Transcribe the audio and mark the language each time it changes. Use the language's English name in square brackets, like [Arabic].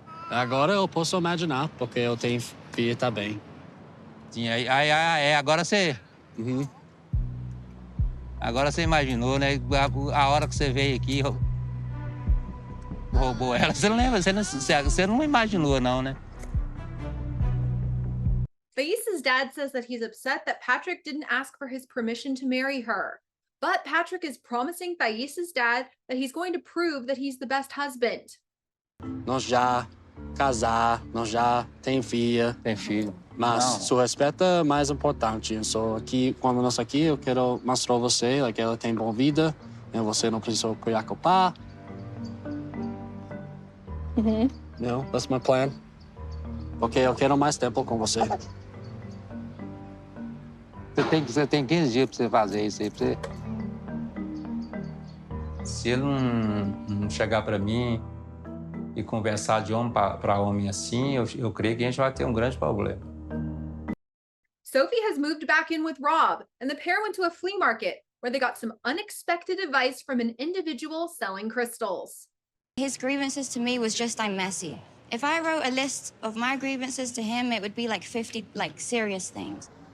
[Portuguese] Agora eu posso imaginar, porque eu tenho filha também. Sim, agora você... Uhum. Agora você imaginou, né? A hora que você veio aqui, roubou ela. Você não lembra, você não imaginou, não, né? [English] Thais' dad says that he's upset that Patrick didn't ask for his permission to marry her. But Patrick is promising Thais' dad that he's going to prove that he's the best husband. [Portuguese] Nós já casar, nós já tem filha. Tem filho. Mas o respeito é mais importante. Só aqui, quando nós aqui, eu quero mostrar a você que ela tem boa vida, e você não precisa preocupar. Mm-hmm. [English] No, that's my plan. [Portuguese] Ok, eu quero mais tempo com você. Você tem 15 dias pra você fazer isso aí. Se ele não chegar pra mim e conversar de homem para homem assim, eu creio que a gente vai ter um grande problema. [English] Sophie has moved back in with Rob, and the pair went to a flea market where they got some unexpected advice from an individual selling crystals. His grievances to me was just I'm messy. If I wrote a list of my grievances to him, it would be like 50 serious things.